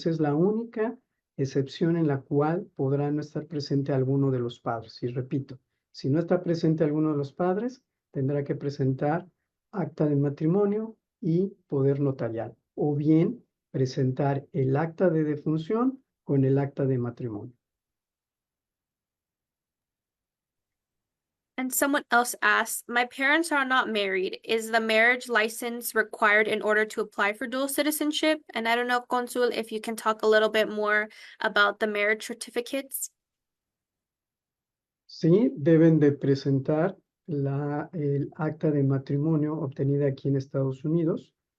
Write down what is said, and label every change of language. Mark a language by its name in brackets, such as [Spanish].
[Spanish] Esa es la única excepción en la cual podrá no estar presente alguno de los padres. Y repito, si no está presente alguno de los padres, tendrá que presentar acta de matrimonio y poder notarial, o bien presentar el acta de defunción con el acta de matrimonio. [English] And someone else asks, my parents are not married. Is the marriage license required in order to apply for dual citizenship? And I don't know, Consul, if you can talk a little bit more about the marriage certificates. [Spanish] Sí, deben de presentar el acta de matrimonio obtenida aquí en Estados Unidos.